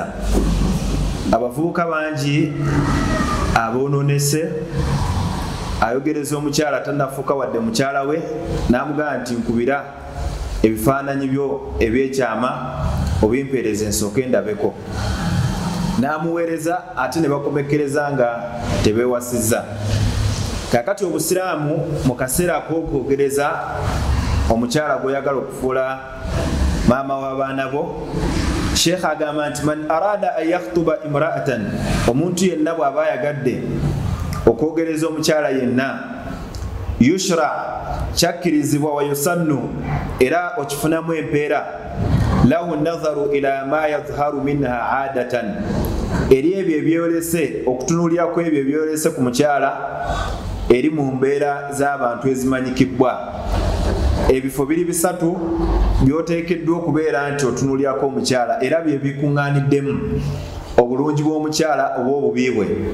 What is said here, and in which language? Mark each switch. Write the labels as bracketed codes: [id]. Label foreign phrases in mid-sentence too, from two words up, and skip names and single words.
[lg] Abavubuka bangi aboononese, ayogereza omukyala tannafuuka wadde mukyala we, n'amugamba nti nkubira ebifaananyi byo ebyekyama obimpeereza ensooke ndabeko, n'amuweereza ate ne bakomekkereza nga tebeewasizza. Kakati obusiraamu mu kaseera ak'okwogereza omukyala gw'oyagala okufuula maama w'abaana bo, Sheikh agamba nti [ar] من أراد أن يخطب امرأة, [lg] omuntu yenna bw'aba ayagadde okwogereza omukyala yenna, yushra, kyakkirizibwa, [ar] ويسن, [lg] era okifunamu empeera, [ar] له النظر إلى ما يظهر منها عادة, [lg] eri ebyo ebyolese, okutunuulirako ebyo ebyolese ku mukyala eri mu mbeera z'abantu ezimanyikibbwa. Ebifo biri bisatu byoteekeddwa okubeera nti otunuulirako omukyala, era bye bikuŋŋaaniddemu obulungi bw'omukyala oba obubi bwe.